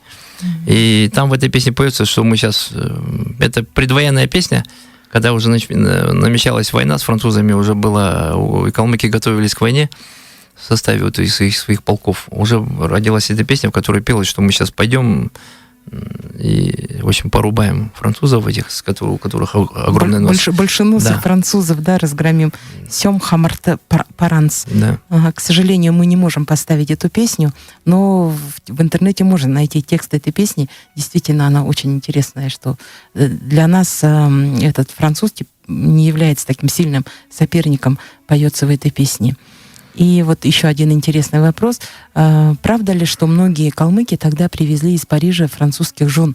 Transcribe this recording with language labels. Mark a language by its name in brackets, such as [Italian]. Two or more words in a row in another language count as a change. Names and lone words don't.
[Russian] И там в этой песне поется, что мы сейчас, это предвоенная песня, когда уже намечалась война с французами, уже была, и калмыки готовились к войне, в составе вот своих полков уже родилась эта песня, в которой пелось, что мы сейчас пойдем и в общем, порубаем французов этих, у которых огромный нос. Большеносых Да. французов, да, разгромим. Сем Хамарте Паранс. Да. Ага, к сожалению, мы не можем поставить эту песню, но в интернете можно найти текст этой песни. Действительно, она очень интересная, что для нас этот француз не является таким сильным соперником, поется в этой песне. И вот еще один интересный вопрос. Правда ли, что многие калмыки тогда привезли из Парижа французских жен?